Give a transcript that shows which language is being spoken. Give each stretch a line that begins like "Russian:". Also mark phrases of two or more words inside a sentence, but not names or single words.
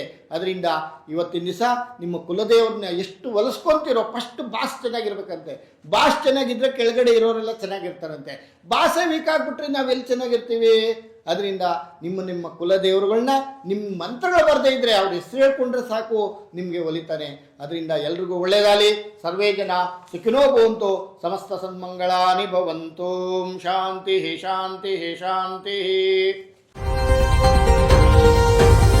Kannada: ಅದರಿಂದ ಇವತ್ತಿನ ದಿವಸ ನಿಮ್ಮ ಕುಲದೇವ್ರನ್ನ ಎಷ್ಟು ಒಲಿಸ್ಕೊತೀರೋ
English: first boss
Kannada: ಚೆನ್ನಾಗಿರ್ಬೇಕಂತೆ. ಬಾಸ್ ಚೆನ್ನಾಗಿದ್ದರೆ ಕೆಳಗಡೆ ಇರೋರೆಲ್ಲ ಚೆನ್ನಾಗಿರ್ತಾರಂತೆ. ಬಾಸೇ ವೀಕ್ ಆಗಿಬಿಟ್ರೆ ನಾವೆಲ್ಲಿ ಚೆನ್ನಾಗಿರ್ತೀವಿ? ಅದರಿಂದ ನಿಮ್ಮ ಕುಲದೇವರುಗಳನ್ನ ನಿಮ್ಮ ಮಂತ್ರಗಳು ಬರದೇ ಇದ್ದರೆ ಅವ್ರ ಹೆಸರು ಹೇಳ್ಕೊಂಡ್ರೆ ಸಾಕು ನಿಮಗೆ ಒಲಿತಾನೆ. ಅದರಿಂದ ಎಲ್ರಿಗೂ ಒಳ್ಳೆಯದಾಗಲಿ.
Sanskrit: ಸರ್ವೇ ಜನ ಸುಖಿನೋ ಭವಂತು, ಸಮಸ್ತ ಸನ್ಮಂಗಳಾನಿ ಭವಂತು. ಶಾಂತಿ ಶಾಂತಿ ಶಾಂತಿ.